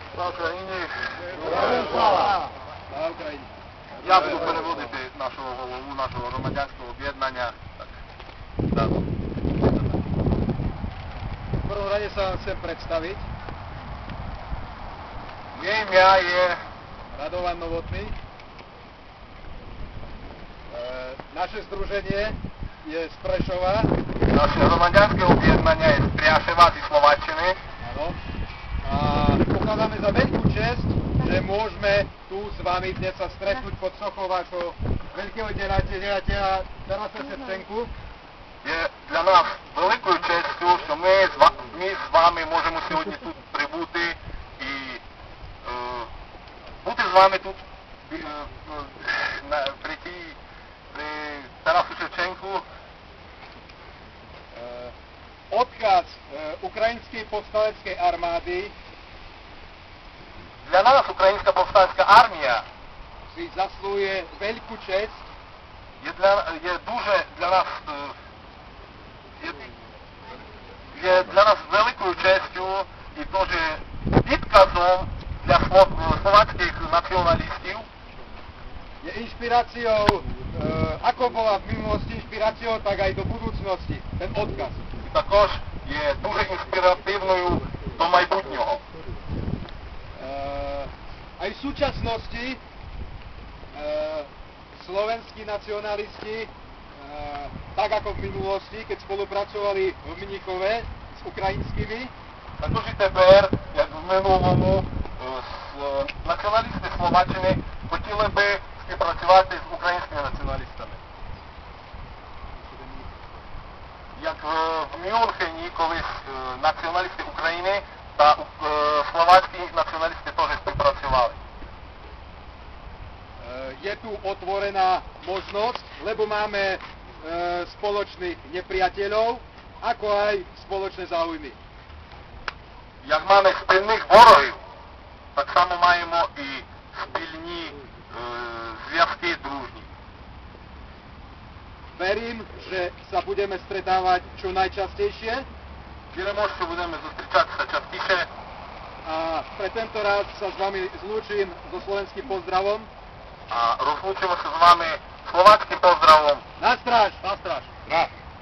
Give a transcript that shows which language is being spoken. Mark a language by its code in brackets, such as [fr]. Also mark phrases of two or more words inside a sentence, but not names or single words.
[uk] Україні! Слава Україні! Я буду переводити нашого голову, нашого громадянського об'єднання. [sk] V prvom rade sa vám chcem predstaviť. [uk] Moje ім'я є Radovan Novotný. [sk] Naše združenie je z Prešova. [uk] наше громадянське об'єднання є з Пряшева зі Словаччини. [sk] Áno. A pokladáme za veľkú česť, že môžeme tu s vami dnes sa stretnúť pod sochou vášho veľkého deľateľa Tarasa Ševčenku. [uk] Є для нас великою честю, що ми з вами можемо сьогодні тут прибути і бути з вами тут при Тарасу Шевченку. [sk] Odkaz ukrajinskej povstaleckej armády [uk] Для нас українська повстанська армія [sk] si zaslúje veľkú česť [uk] є дуже для нас є для нас великою честю і теж підказом для словацьких націоналістів. [sk] je inšpiráciou, ako bola v minulosti inšpiráciou, tak aj do budúcnosti, ten odkaz. [uk] Також є дуже інспіративною до майбутнього. [sk] Aj v súčasnosti slovenskí nacionalisti, tak ako v minulosti, keď spolupracovali v Mnichove s ukrajinskými, [uk] Також і тепер, як в минулому, націоналісти Словаччини хотіли би співпрацювати з українськими націоналістами. Як в Мюнхені колись націоналісти України та словацькі націоналісти теж співпрацювали. [sk] je tu otvorená možnosť, lebo máme spoločných nepriateľov, ako aj spoločné záujmy. [uk] Як маємо спільних ворогів, так само маємо і спільні зв'язки дружні. [sk] Verím, že sa budeme stretávať čo najčastejšie [uk] Віримо, що будемо зустрічатися частіше. [sk] a pre tento raz sa s vami zlúčim so slovenským pozdravom. [uk] А розлучимося з вами словацьким поздравом. [sk] Na stráž! [uk] На страж!